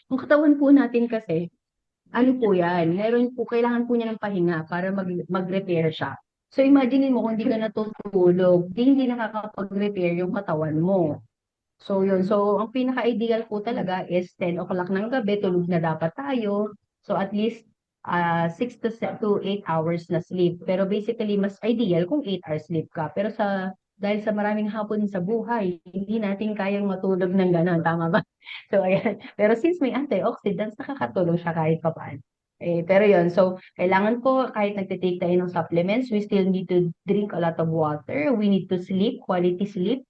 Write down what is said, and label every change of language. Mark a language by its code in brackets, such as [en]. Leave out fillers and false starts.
[tl] Yung katawan po natin kasi, ano po yan, meron po, kailangan po niya ng pahinga para mag-repair siya. So imagine mo kung hindi ka natutulog, hindi nakakapag-repair yung katawan mo. So yun, so ang pinaka-ideal po talaga is 10 o'clock ng gabi, tulog na dapat tayo. So at least 6 to 8 hours na sleep. Pero basically, mas ideal kung 8 hours sleep ka. Pero dahil sa maraming hapon sa buhay, hindi natin kayang matulog ng gano'n, tama ba? So ayan, pero since may antioxidants, nakakatulong siya kahit papaano. Pero yun, so kailangan po kahit nagtitake tayo ng supplements, [en] we still need to drink a lot of water. We need to sleep, quality sleep.